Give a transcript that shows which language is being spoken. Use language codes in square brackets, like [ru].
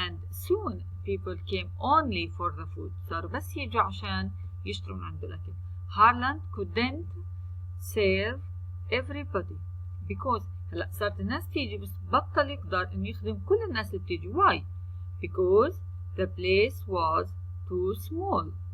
[en] soon people came only for the food. [ar] صاروا بس يجوا عشان يشتروا من عنده الأكل. [en] Harland couldn't serve everybody because [ar] هلا صارت الناس تيجي بس بطل يقدر إنه يخدم كل الناس اللي بتيجي. [en] Why? Because the place was too small.